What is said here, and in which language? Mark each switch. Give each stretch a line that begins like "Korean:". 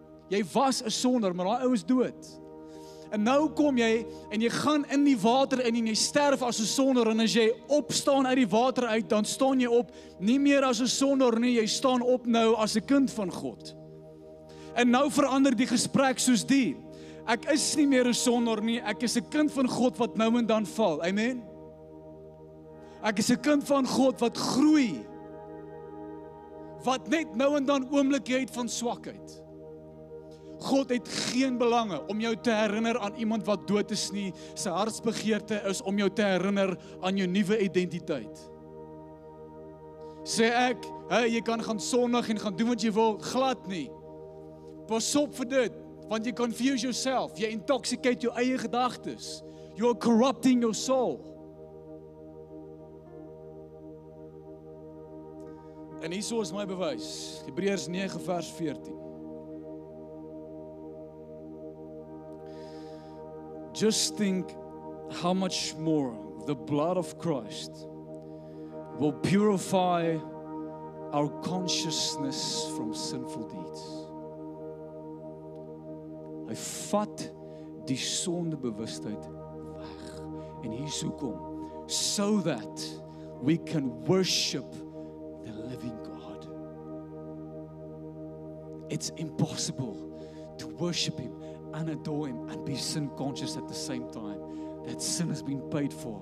Afrikaans: Jy was 'n sondaar, maar daai ou is dood. En nou kom jy en jy gaan in die water in en jy sterf as 'n sondaar, en as jy opstaan uit die water uit, dan staan jy op nie meer as 'n sondaar nie, jy staan op nou as 'n kind van God. En nou verander die gesprek soos die. Ek is nie meer 'n sondaar nie, ek is 'n kind van God wat nou en dan val. Amen. Ek is 'n kind van God wat groei. Wat net nou en dan oomblikke het van swakheid. God het geen belange om jou te herinner aan iemand wat dood is nie. Sy hartsbegeerte is om jou te herinner aan jou nuwe identiteit. Sê ek, jy kan gaan sondig en gaan doen wat jy wil, glad nie. Pas op vir dit. Want jy
English: confuse yourself,
Afrikaans: jy intoxicate jou eie gedagtes.
English: You are corrupting your soul.
Afrikaans: En hierso is my bewys. Hebreërs 9 vers 14.
English: Just think how much more the blood of Christ will purify our consciousness from sinful deeds.
Afrikaans: Hy vat die sondebewustheid weg. En hier is hoekom.
English: So that we can worship the living God. It's impossible to worship Him and adore Him and be sin conscious at the same time. That sin has been paid for.